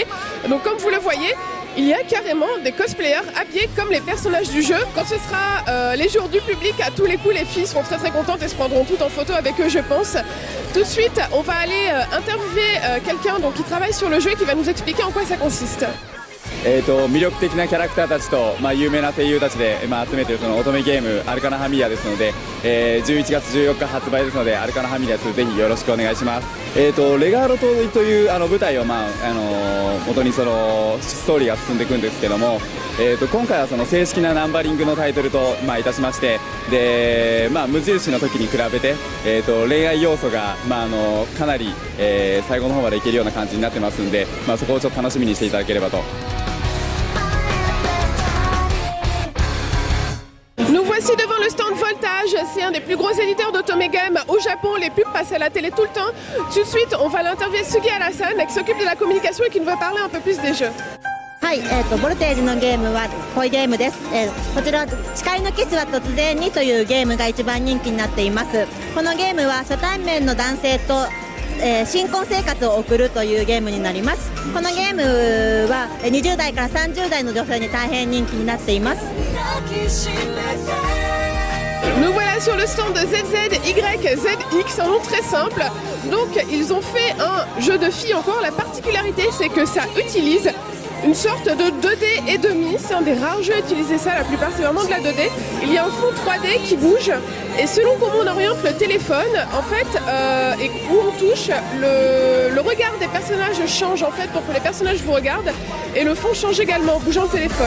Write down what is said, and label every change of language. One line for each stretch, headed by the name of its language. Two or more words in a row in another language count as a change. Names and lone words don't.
French: Donc comme vous le voyez, il y a carrément des cosplayers habillés comme les personnages du jeu. Quand ce sera les jours du public, à tous les coups, les filles seront très contentes et se prendront toutes en photo avec eux, je pense. Tout de suite, on va aller interviewer quelqu'un qui travaille sur le jeu et qui va nous expliquer en quoi ça consiste.
Japanese: 魅力的なキャラクターたちと、有名な声優たちで、集めているその乙女ゲームアルカナファミリアですので、11月14日発売ですのでアルカナファミリア2ぜひよろしくお願いします。レガーロ島という舞台を、元にそのストーリーが進んでいくんですけども、今回はその正式なナンバリングのタイトルと、いたしまして、で、無印の時に比べて、恋愛要素が、かなり、最後の方までいけるような感じになってますんで、そこをちょっと楽しみにしていただければと。
French: Nous voici devant le stand Voltage, c'est un des plus gros éditeurs d'Otome Game au Japon, les pubs passent à la télé tout le temps. Tout de suite, on va l'interviewer Sugi Alasan qui s'occupe de la communication et qui nous va parler un peu plus des jeux.
Japanese: はい、ボルテージのゲームは恋ゲームです。こちら誓いのキスは突然にというゲームが一番人気になっています。このゲームは初対面の男性と新婚生活を送るというゲームになります。このゲームは20代から30代の女性に大変人気になっています。
French: Nous voilà sur le stand de ZZYZX, un nom très simple. Donc ils ont fait un jeu de filles encore. La particularité c'est que ça utilise une sorte de 2D et demi. C'est un des rares jeux à utiliser ça, la plupart c'est vraiment de la 2D. Il y a un fond 3D qui bouge et selon comment on oriente le téléphone, en fait, et où on touche, le regard des personnages change en fait pour que les personnages vous regardent et le fond change également en bougeant le téléphone.